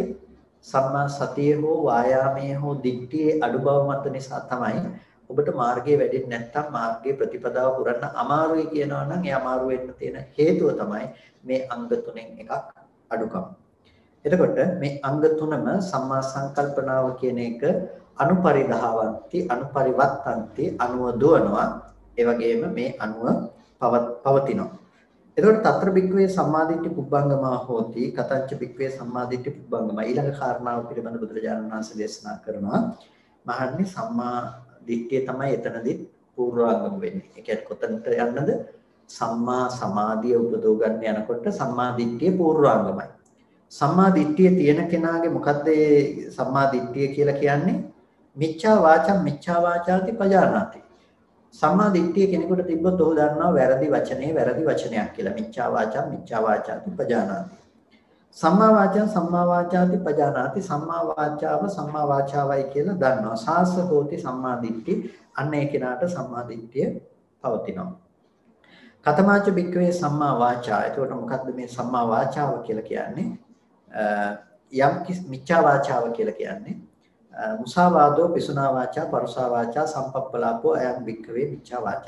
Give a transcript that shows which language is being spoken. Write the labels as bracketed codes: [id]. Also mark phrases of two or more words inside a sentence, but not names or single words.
[si] සම්මා සතිය හෝ වායාමයේ හෝ දිට්ඨියේ අඩු බව මත නිසා තමයි ඔබට මාර්ගයේ වැඩෙන්නේ නැත්නම් මාර්ගයේ ප්‍රතිපදාව පුරන්න අමාරුයි කියනවා නම් ඒ අමාරු වෙන්න තියෙන හේතුව තමයි මේ අංග තුනෙන් එකක් අඩුකම. එතකොට මේ අංග තුනම සම්මා සංකල්පනාව කියන එක [pi] අනුපරිධාවಂತಿ අනුපරිවත්තಂತಿ [si] අනුව දුවනවා. ඒ වගේම මේ අනුව පවතිනවා. [pi] එතකොට తත්‍ර බික්කවේ සම්මාදිට්ඨි පුබ්බංගමා හෝති කතංච බික්කවේ සම්මාදිට්ඨි පුබ්බංගමා [si] ඊළඟ කාරණාව පිළිබඳ බුදුරජාණන් වහන්සේ දේශනා කරනවා. මහන්නේ සම්මා දිට්ඨිය තමයි එතනදී පූර්වාංගම වෙන්නේ. ඒ කියන්නේ කොතනට යන්නද? සම්මා සමාධිය උපදව ගන්න යනකොට සම්මා දිට්ඨිය පූර්වාංගමයි. සම්මා දිට්ඨිය තියෙන කෙනාගේ මොකද්ද සම්මා දිට්ඨිය කියලා කියන්නේ? [pi] මිච්ඡා වාචාති පජානාති. [si] සම්මා දිට්ඨිය කෙනෙකුට තිබ්බොත් ඔහු දන්නවා වැරදි වචනේ වැරදි වචනයක් කියලා. [pi] මිච්ඡා වාචාති පජානාති. සම්මා වාචාති පජානාති. [si] සම්මා වාචාවයි කියලා දන්නවා. [pi] සාස හෝති සම්මා දිට්ඨි. [si] අන්න ඒ කෙනාට සම්මා දිට්ඨිය පවතිනවා. [pi] කතමාච බික්කවේ සම්මා වාචා. [si] එතකොට මොකද්ද මේ සම්මා වාචාව කියලා කියන්නේ? යම් මිච්ඡා වාචාව කියලා කියන්නේ [pi] මුසාවාදෝ පිසුනා වාචා පරුසා වාචා සම්පප්පලාපෝ අයම් බික්කවේ මිච්ඡා වාචා.